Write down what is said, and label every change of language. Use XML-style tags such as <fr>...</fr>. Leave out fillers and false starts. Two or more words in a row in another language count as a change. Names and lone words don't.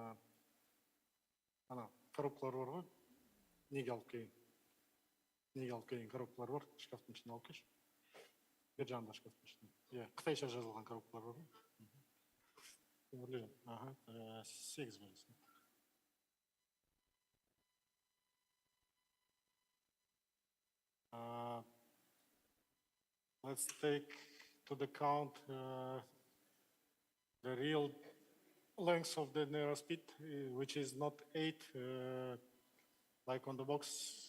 <kk>Ана, коробкалар бар ғой. Неге алып келген коробкалар бар. Шкафтың ішіне алып келші. Бер жағында шкафтың ішінде. Иә, қытайша жазылған коробкалар бар ғой. Ага, 8 бересің.</kk> <en>Let's take to the count the real length of the neurospeed, which is not 8, like on the box.</en>